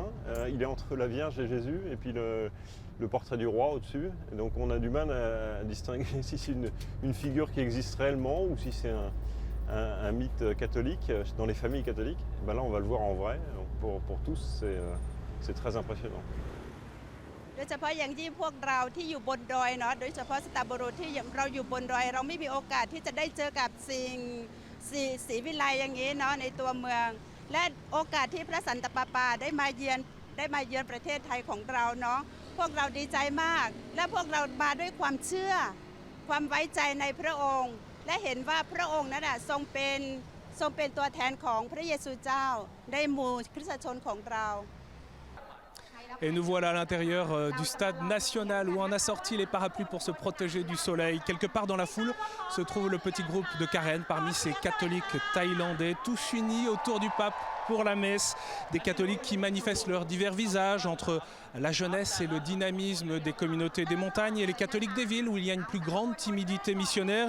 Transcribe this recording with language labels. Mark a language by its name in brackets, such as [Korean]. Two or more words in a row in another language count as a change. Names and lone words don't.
[French] Il est entre la Vierge et Jésus, et puis le portrait du roi au-dessus. Et donc on a du mal à distinguer si c'est une figure qui existe réellement ou si c'est un mythe catholique dans les familles catholiques. Ben là, on va le voir en vrai. Donc pour tous, c'est très impressionnant. [Thai] โดยเฉพาะอย่างยิ่งพวกเราที่อยู่บนดอยเนาะโดยเฉพาะสตาร์โบโรที่เราอยู่บนดอยเราไม่มีโอกาสที่จะได้เจอกับสิ่งศรีวิไลอย่างนี้เนาะในตัวเมืองและโอกาสที่พระสันตะปาปาได้มาเยือนประเทศไทยของเราเนาะพวกเราดีใจมากและพวกเรามาด้วยความเชื่อความไว้ใจในพระองค์และเห็นว่าพระองค์นั้นทรงเป็นตัวแทนของพระเยซูเจ้าในหมู่คริสตชนของเรา [French] Et nous voilà à l'intérieur du stade national où on a sorti les parapluies pour se protéger du soleil. Quelque part dans la foule se trouve le petit groupe de Karen parmi ces catholiques thaïlandais, tous unis autour du pape pour la messe. Des catholiques qui manifestent leurs divers visages entre la jeunesse et le dynamisme des communautés des montagnes et les catholiques des villes où il y a une plus grande timidité missionnaire.